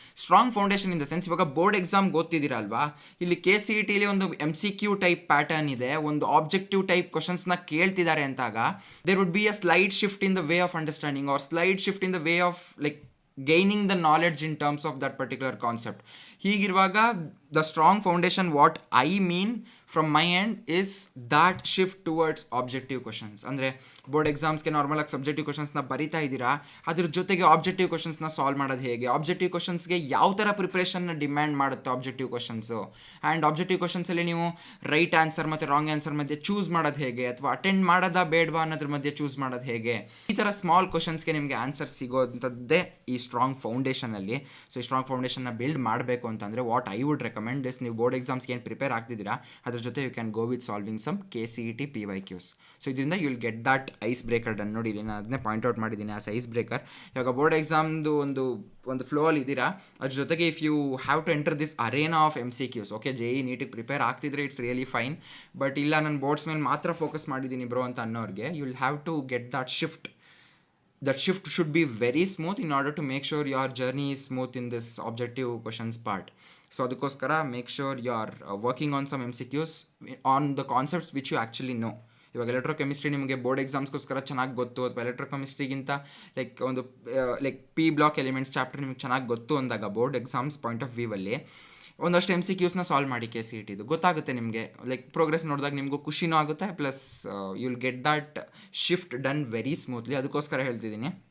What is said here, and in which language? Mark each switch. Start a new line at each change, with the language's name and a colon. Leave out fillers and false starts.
English: strong foundation in the sense,
Kannada: ಇವಾಗ board exam ಓದ್ತಿದ್ದೀರಲ್ವಾ, ಇಲ್ಲಿ KCETಲಿ ಒಂದು MCQ ಟೈಪ್ ಪ್ಯಾಟರ್ನ್ ಇದೆ, ಒಂದು ಆಬ್ಜೆಕ್ಟಿವ್ ಟೈಪ್ ಕ್ವಶನ್ಸ್ನ ಕೇಳ್ತಿದ್ದಾರೆ ಅಂತಾಗ
English: There would be a slide shift in the way of understanding or slide shift in the way of like gaining the knowledge in terms of that particular concept.
Kannada: ಹೀಗಿರುವಾಗ
English: the strong foundation, what I mean from my end is that shift towards objective questions.
Kannada: ಅಂದರೆ board ಎಕ್ಸಾಮ್ಸ್ಗೆ ನಾರ್ಮಲಾಗಿ subjective ಕ್ವಶನ್ಸ್ನ ಬರಿತಾ ಇದ್ದೀರಾ, ಅದ್ರ ಜೊತೆಗೆ objective ಕ್ವಶನ್ಸ್ನ solve ಮಾಡೋದು ಹೇಗೆ, objective ಕ್ವಶನ್ಸ್ಗೆ ಯಾವ ಥರ ಪ್ರಿಪ್ರೇಷನ್ನ ಡಿಮ್ಯಾಂಡ್ ಮಾಡುತ್ತೆ ಆಬ್ಜೆಕ್ಟಿವ್ ಕ್ವಶನ್ಸು, ಆ್ಯಂಡ್ ಆಬ್ಜೆಕ್ಟಿವ್ ಕ್ವಶನ್ಸಲ್ಲಿ ನೀವು ರೈಟ್ ಆನ್ಸರ್ ಮತ್ತು ರಾಂಗ್ ಆನ್ಸರ್ ಮಧ್ಯೆ ಚೂಸ್ ಮಾಡೋದು ಹೇಗೆ, ಅಥವಾ ಅಟೆಂಡ್ ಮಾಡೋದಾ ಬೇಡವಾ ಅನ್ನೋದ್ರ ಮಧ್ಯೆ ಚೂಸ್ ಮಾಡೋದು ಹೇಗೆ, ಈ ಥರ ಸ್ಮಾಲ್ ಕ್ವಶನ್ಸ್ಗೆ ನಿಮಗೆ ಆನ್ಸರ್ ಸಿಗೋಂಥದ್ದೇ ಈ ಸ್ಟ್ರಾಂಗ್ ಫೌಂಡೇಶನಲ್ಲಿ. ಸೊ ಈ ಸ್ಟ್ರಾಂಗ್ ಫೌಂಡೇಶನ್ನ ಬಿಲ್ಡ್ ಮಾಡಬೇಕು ಅಂತಂದರೆ
English: what I would recommend is,
Kannada: ನೀವು ಬೋರ್ಡ್ ಎಕ್ಸಾಮ್ಸ್ಗೆ ಏನು ಪ್ರಿಪೇರ್ ಆಗ್ತಿದ್ದೀರಾ ಅದ್ರ ಜೊತೆ
English: You can go with solving some KCET PYQs. So ಇದರಿಂದ you will get that ice breaker done.
Kannada: ನೋಡಿ, ನಾನು ಅದನ್ನೇ ಪಾಯಿಂಟ್ ಔಟ್ ಮಾಡಿದ್ದೀನಿ
English: As ice breaker.
Kannada: ಇವಾಗ ಬೋರ್ಡ್ ಎಕ್ಸಾಮ್ದು ಒಂದು ಫ್ಲೋ ಅಲ್ಲಿ ಇದ್ದೀರಾ, ಅದ್ರ ಜೊತೆಗೆ
English: if you have to enter this arena of MCQs, okay
Kannada: JEE ನೀಟಿಗೆ prepare ಆಗ್ತಿದ್ರೆ
English: it's really fine, but
Kannada: ಇಲ್ಲ ನಾನು ಬೋರ್ಡ್ಸ್ ಮೇಲೆ ಮಾತ್ರ ಫೋಕಸ್ ಮಾಡಿದ್ದೀನಿ ಬ್ರೋ ಅಂತ ಅನ್ನೋರಿಗೆ
English: You will have to get that shift. That shift should be very smooth in order to make sure your journey is smooth in this objective questions part. So
Kannada: ಅದಕ್ಕೋಸ್ಕರ
English: make sure you are working on some MCQs on the concepts which you actually know.
Kannada: ಇವಾಗ electrochemistry ನಿಮಗೆ board ಎಕ್ಸಾಮ್ಸ್ಗೋಸ್ಕರ ಚೆನ್ನಾಗಿ ಗೊತ್ತು, ಅಥವಾ ಎಲೆಕ್ಟ್ರೋಕೆಮಿಸ್ಟ್ರಿಗಿಂತ like ಒಂದು like P block elements chapter ನಿಮಗೆ ಚೆನ್ನಾಗಿ ಗೊತ್ತು ಅಂದಾಗ ಬೋರ್ಡ್ ಎಕ್ಸಾಮ್ಸ್ ಪಾಯಿಂಟ್ ಆಫ್ ವ್ಯೂವಲ್ಲಿ ಒಂದಷ್ಟು MCQsನ ಸಾಲ್ವ್ ಮಾಡಿ KCETದು ಗೊತ್ತಾಗುತ್ತೆ ನಿಮಗೆ. ಲೈಕ್ ಪ್ರೋಗ್ರೆಸ್ ನೋಡಿದಾಗ ನಿಮಗೂ ಖುಷಿನೂ ಆಗುತ್ತೆ,
English: Plus you will get that shift done very smoothly.
Kannada: ಅದಕ್ಕೋಸ್ಕರ ಹೇಳ್ತಿದ್ದೀನಿ.